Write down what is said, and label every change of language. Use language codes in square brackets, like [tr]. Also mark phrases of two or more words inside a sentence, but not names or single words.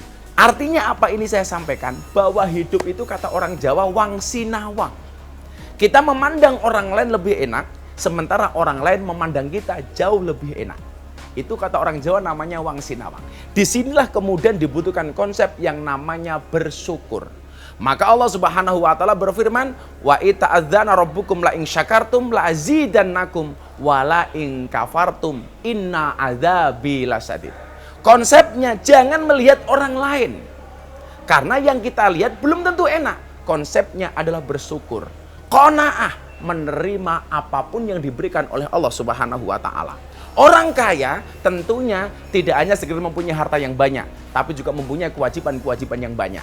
[id] Artinya apa ini saya sampaikan? Bahwa hidup itu kata orang Jawa, [jv] wang sinawang. [id] Kita memandang orang lain lebih enak, sementara orang lain memandang kita jauh lebih enak. Itu kata orang Jawa namanya [jv] wang sinawang. [id] Disinilah kemudian dibutuhkan konsep yang namanya bersyukur. Maka Allah [ar] سبحانه وتعالى [id] berfirman, [ar] وإذ تأذن ربكم لئن شكرتم لأزيدنكم ولئن كفرتم إن عذابي لشديد. [id] Konsepnya jangan melihat orang lain. Karena yang kita lihat belum tentu enak. Konsepnya adalah bersyukur. Qanaah, menerima apapun yang diberikan oleh Allah [ar] سبحانه وتعالى. [id] Orang kaya tentunya tidak hanya sekedar mempunyai harta yang banyak, tapi juga mempunyai kewajiban-kewajiban yang banyak.